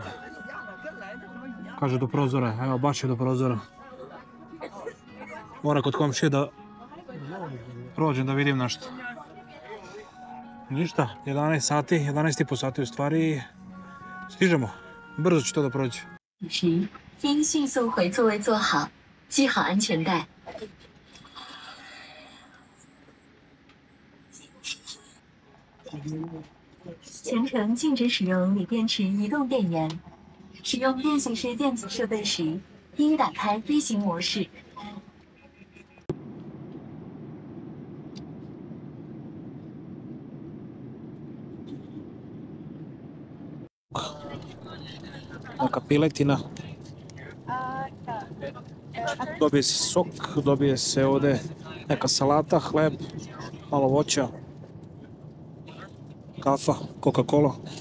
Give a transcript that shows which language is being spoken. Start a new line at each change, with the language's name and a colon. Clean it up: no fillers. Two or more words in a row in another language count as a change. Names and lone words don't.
Serbian: Kaže do prozora, evo baš je do prozora. Moram kod komšije da prođem da vidim nešto. Ništa, 11 sati, 11,5 sati u stvari, stižemo. Brzo će to da prođe.
Chinese: 应迅速回座位坐好，系好安全带。全程禁止使用锂电池移动电源。使用变形式电子设备时，应打开飞行模式。
Serbian: Neka piletina. Dobije se sok, dobije se ovdje neka salata, hleb, malo voća, kafa, Coca-Cola.